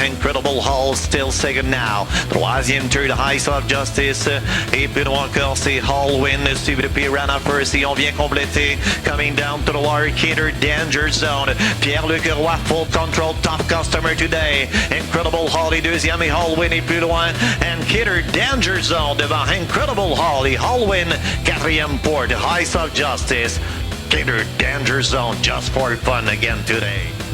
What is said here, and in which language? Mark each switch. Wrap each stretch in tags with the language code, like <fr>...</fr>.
<en>Incredible Hall, still second now.</en> <fr>Troisième,</fr> <en>Third,</en> <fr>Ice of Justice. Et plus loin encore, c'est Hall Win, suivi de Piranha First. Et on vient compléter.</fr> <en>Coming down to the wire,</en> <fr>Kinder Danger Zone.</fr> <en>Pierre-Luc Roy, full control, top customer today.</en> <fr>Incredible Hall est deuxième et Hall Win est plus loin.</fr> <en>And</en> <fr>Kinder Danger Zone devant Incredible Hall et Hall Win. Quatrième pour</fr> <en>the</en> <fr>Ice of Justice.</fr> <en>Kinder Danger Zone, just for fun again today.</en>